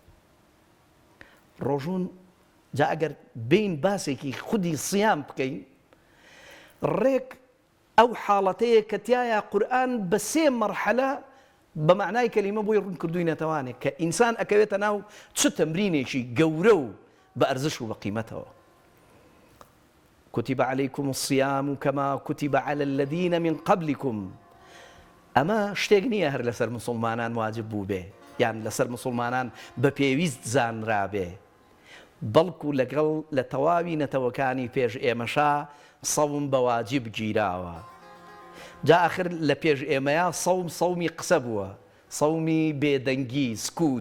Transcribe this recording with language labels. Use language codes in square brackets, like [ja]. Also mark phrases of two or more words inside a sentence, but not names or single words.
[ckb] ڕۆژوون جا ئەگەر بین باسێکی خودی سیام بکەین، ڕێک ئەو حاڵەتەیە کە تایە قورئان بە سێ مەرحەلە بە معنای کەلیمە بۆی ڕوون کردووینەتەوانێک کە ئینسان ئەکەوێتە ناو چ تەمرینێکی گەورە و بە ئەرزش و بە قیمەتەوە. [ar] كتب عليكم الصيام كما كتب على الذين من قبلكم. [ckb] ئەمە شتێک نییە هەر لەسەر مسلمانان واجب بوو بێ یان لەسەر مسلمانان بە پێویست زانرابێ، بەڵکو لەگەڵ لە تەواوی نەتەوەکانی پێش ئێمەشا سەوم بە واجب گیراوە. جا ئاخر لە پێش ئێمەیە سەومی قسە بووە، سەومی بێدەنگی سکوت.